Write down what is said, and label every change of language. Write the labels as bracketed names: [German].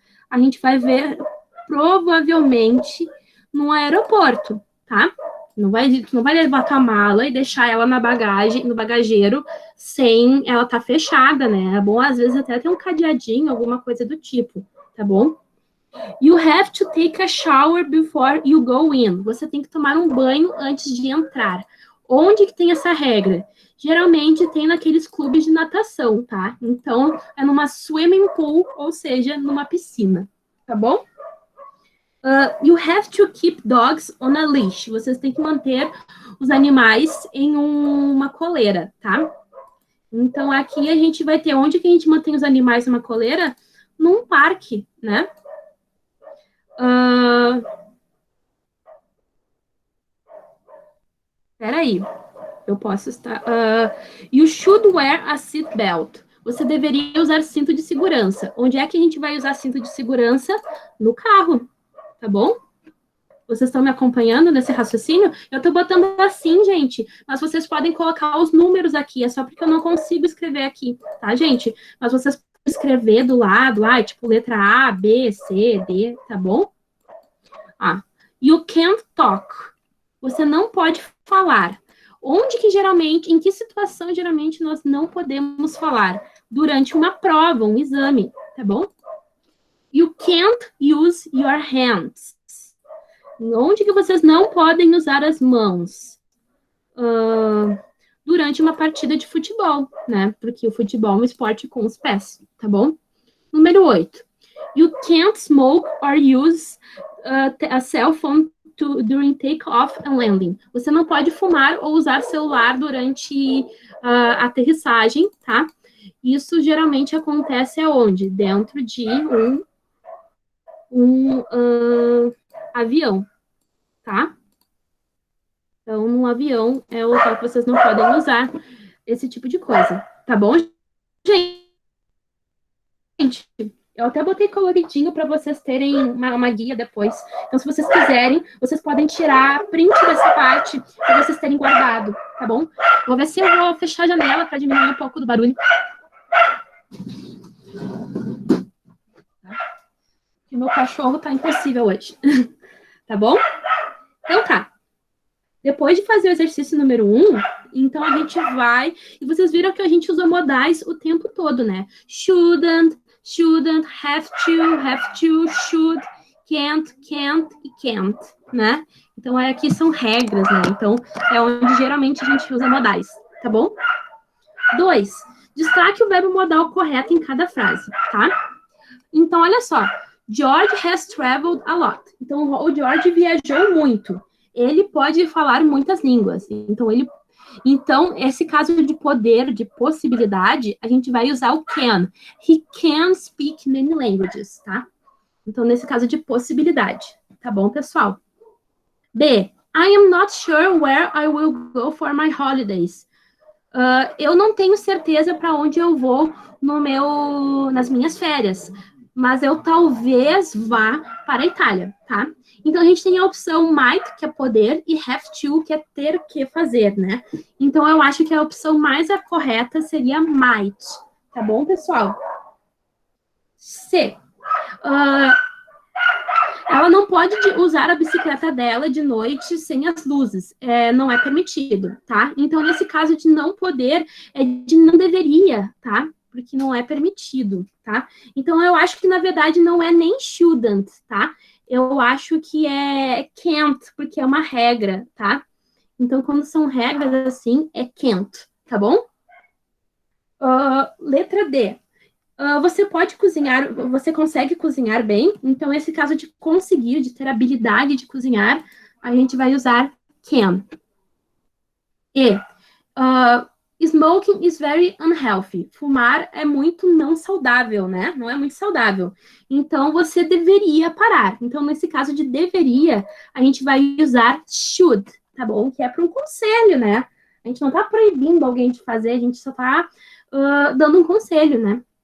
[Portuguese] A gente vai ver, provavelmente, no aeroporto, tá? Não vai levar tua mala e deixar ela na bagagem, no bagageiro, sem ela estar fechada, né? É bom, às vezes, até ter um cadeadinho, alguma coisa do tipo, tá bom? [English] You have to take a shower before you go in. [Portuguese] Você tem que tomar um banho antes de entrar. Onde que tem essa regra? Geralmente tem naqueles clubes de natação, tá? Então, é numa swimming pool, ou seja, numa piscina, tá bom? [English] You have to keep dogs on a leash. [Portuguese] Vocês têm que manter os animais em uma coleira, tá? Então, aqui a gente vai ter onde que a gente mantém os animais numa coleira? Num parque, né? Peraí, eu posso estar... [English] you should wear a seat belt. [Portuguese] Você deveria usar cinto de segurança. Onde é que a gente vai usar cinto de segurança? No carro, tá bom? Vocês estão me acompanhando nesse raciocínio? Eu tô botando assim, gente, mas vocês podem colocar os números aqui, é só porque eu não consigo escrever aqui, tá, gente? Mas vocês podem escrever do lado, tipo, letra A, B, C, D, tá bom? [English] You can't talk. [Portuguese] Você não pode falar. Onde que geralmente, em que situação geralmente nós não podemos falar? Durante uma prova, um exame, tá bom? [English] You can't use your hands. [Portuguese] Onde que vocês não podem usar as mãos? Durante uma partida de futebol, né? Porque o futebol é um esporte com os pés, tá bom? Número 8. [English] You can't smoke or use a cell phone during take-off and landing. [Portuguese] Você não pode fumar ou usar celular durante a aterrissagem, tá? Isso geralmente acontece aonde? Dentro de um avião, tá? Então, num avião é o local que vocês não podem usar esse tipo de coisa, tá bom, gente? Eu até botei coloridinho para vocês terem uma guia depois. Então, se vocês quiserem, vocês podem tirar print dessa parte para vocês terem guardado, tá bom? Vou ver se eu vou fechar a janela para diminuir um pouco do barulho. Que meu cachorro tá impossível hoje. Tá bom? Então tá. Depois de fazer o exercício número 1, então a gente vai... E vocês viram que a gente usou modais o tempo todo, né? Shouldn't, have to, should, can't e can't, né? Então, aqui são regras, né? Então, é onde geralmente a gente usa modais, tá bom? 2, destaque o verbo modal correto em cada frase, tá? Então, olha só. [English] George has traveled a lot. [Portuguese] Então, o George viajou muito. Ele pode falar muitas línguas. Então, esse caso de poder, de possibilidade, a gente vai usar o can. [English] He can speak many languages, tá? [Portuguese] Então, nesse caso de possibilidade. Tá bom, pessoal? B. [English] I am not sure where I will go for my holidays. [Portuguese] Eu não tenho certeza para onde eu vou nas minhas férias. Mas eu talvez vá para a Itália, tá? Então, a gente tem a opção might, que é poder, e have to, que é ter que fazer, né? Então, eu acho que a opção mais correta seria might. Tá bom, pessoal? C. Ela não pode usar a bicicleta dela de noite sem as luzes. Não é permitido, tá? Então, nesse caso de não poder, é de não deveria, tá? Porque não é permitido, tá? Então, eu acho que, na verdade, não é nem shouldn't, tá? Eu acho que é can't, porque é uma regra, tá? Então, quando são regras assim, é can't, tá bom? Letra D. Você pode cozinhar, você consegue cozinhar bem, então esse caso de conseguir, de ter habilidade de cozinhar, a gente vai usar can. [English] E smoking is very unhealthy. [Portuguese] Fumar é muito não saudável, né? Não é muito saudável. Então você deveria parar. Então, nesse caso de deveria, a gente vai usar should, tá bom? Que é para um conselho, né? A gente não tá proibindo alguém de fazer, a gente só tá dando um conselho, né?